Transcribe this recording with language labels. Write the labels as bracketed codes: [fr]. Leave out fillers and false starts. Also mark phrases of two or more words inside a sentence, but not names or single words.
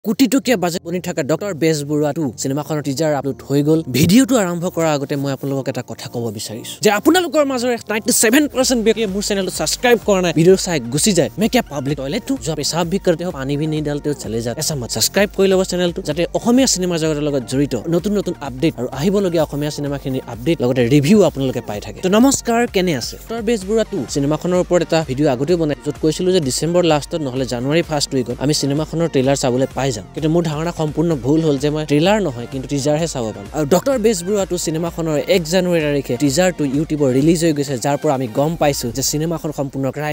[as] কোটিটকীয়া বাজেট বনি থকা ডক্টৰ বেজবৰুৱা 2 সিনেমাখনৰ [en] teaser upload [as] হৈ গল ভিডিওটো আৰম্ভ কৰাৰ আগতে মই আপোনালোকক এটা কথা ক'ব বিচাৰিছো যে আপোনালোকৰ মাজৰ 97% ব্যক্তিয়ে মোৰ চেনেলটো সাবস্ক্ৰাইব কৰা নাই ভিডিও চাই গুছি যায় [hi] मैं क्या पब्लिक टॉयलेट हूं जो पेशाब भी करते हो पानी भी नहीं डालते हो चले जाते ऐसा मत [as] सब्सक्राइब কৰি লব চেনেলটো যাতে অসমীয়া সিনেমা জগতৰ লগত জড়িত নতুন নতুন আপডেট আৰু আহিবলগীয়া অসমীয়া সিনেমাখিনি আপডেট লগতে ৰিভিউ আপোনালোকে পাই থাকে তো নমস্কাৰ কেনে আছে ডক্টৰ বেজবৰুৱা 2 সিনেমাখনৰ ওপৰত এটা ভিডিও আগতে বনাই যত কৈছিলো যে [en] December lastত [as] নহলে [en] January first weekত [as] আমি সিনেমাখনৰ ট্ৰেইলাৰ চাবলৈ পাই যাম কিন্তু মোৰ ধাৰণা সম্পূৰ্ণ ভুল হ'ল যে মই ট্ৰেইলাৰ নহয় কিন্তু টিজাৰহে চাব পাম আৰু ডক্টৰ বেজবৰুৱা 2 সিনেমাখনৰ 1 জানুৱাৰী তাৰিখে টিজাৰটো ইউটিউবৰ ৰিলিজ হৈ গৈছে যাৰ পৰা আমি গম পাইছো যে সিনেমাখন সম্পূৰ্ণ ক্ৰাইম